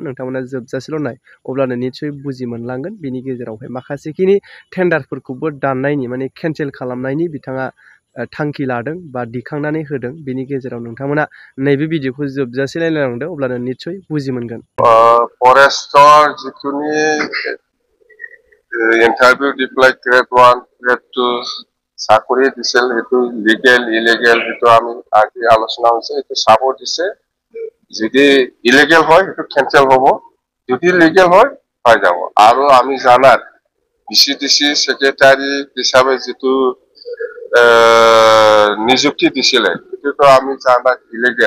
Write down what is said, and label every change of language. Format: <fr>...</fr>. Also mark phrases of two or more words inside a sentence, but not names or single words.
<brx>नोंथांमोना जोबजासेल' नाय अब्लानो निस्सय बुजि मोनलांगोन। बिनि गेजेरावहाय माखासेखिनि टेन्डारफोरखौबो दाननायनि माने केन्सेल खालामनायनि बिथाङा थांखि लादों बा दिखांनानै होदों। बिनि गेजेराव नोंथांमोना नैबे भिडिअखौ जोबजासे नायलांदो अब्लानो निस्सय बुजि मोनगोन।</brx> <as>ফৰেষ্টৰ যিখিনি ইন্টাৰভিউ দি পেলাই</as> <en>grade 1 grade 2</en> <as>চাকৰি দিছিল সেইটো</as> <en>legal illegal</en> <as>সেইটো আমি আজি আলোচনা হৈছে। সেইটো চাব দিছে, যদি ইলিগেল হয় সেইটো কেনসেল হ'ব, যদি লিগেল হয় হৈ যাব। আৰু আমি জানাত বিচিডিসি সেক্রেটারি হিসাবে যেটো নিযুক্তি দিছিলে সেটোতো আমি জানাত ইলিগেল।</as>